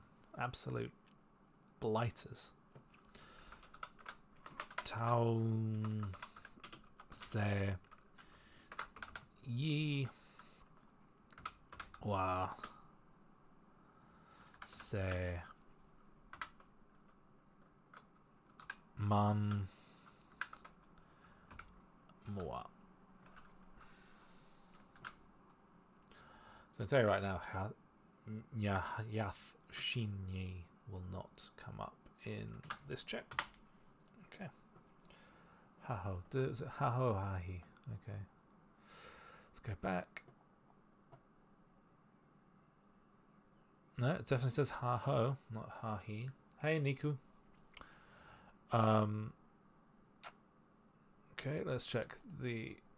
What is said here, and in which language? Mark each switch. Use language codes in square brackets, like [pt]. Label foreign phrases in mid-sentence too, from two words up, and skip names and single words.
[en] Absolute blighters. Tao Se Yi Wa Se Man Moa. So I'll tell you right now, Yath Shinyi will not come up in this check. Okay. Ha-ho. Is it ha-ho, ha-he? Okay. Let's go back. No, it definitely says ha-ho, not ha-he. Hey, Niku. Okay, let's check the...